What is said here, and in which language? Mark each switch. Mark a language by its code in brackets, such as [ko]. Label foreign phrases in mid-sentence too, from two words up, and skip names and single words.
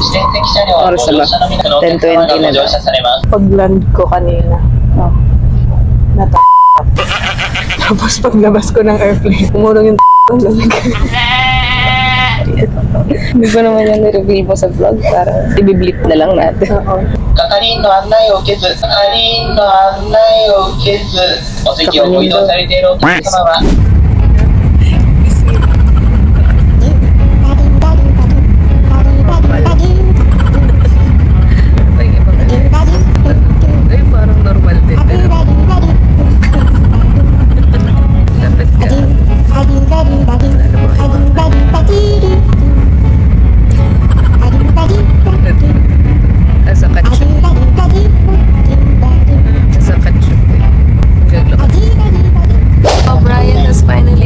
[tl] Oras na ba? 10:20 na daw. Pag-land ko kanina, tapos paglabas ko ng airplane, umurong yung ang lamig. Hindi ko naman yung nireview mo sa vlog para i-blip na lang natin. Oo. [ja] 係員の案内を受けず、係員の案内を受けず、お席をご移動されているお客様は、 [tl] Ay, parang normal din. Pero dapat ka. [en] As a ketchup. As a ketchup. Oh, Brian has